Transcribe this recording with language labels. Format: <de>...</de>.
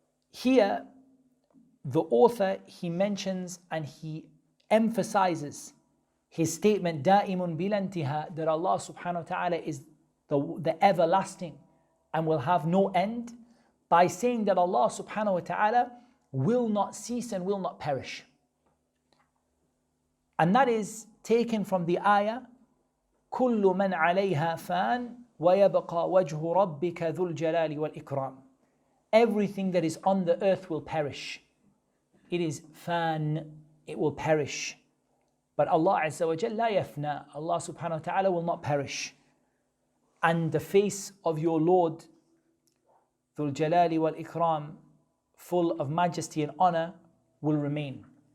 <en>Here, the author, he mentions and he emphasizes his statement,</en> <ar>دائم بلا انتهاء,</ar> <en>that Allah subhanahu wa ta'ala is the everlasting and will have no end, by saying that Allah subhanahu wa ta'ala will not cease and will not perish. And that is taken from the ayah,</en> <ar>كل من عليها فان ويبقى وجه ربك ذو الجلال والإكرام.</ar> <en>Everything that is on the earth will perish. It is fan, it will perish. But Allah Azza wa Jal la yafna, Allah subhanahu wa ta'ala will not perish. And the face of your Lord, Dhul Jalali wal Ikram, full of majesty and honor, will remain.</en>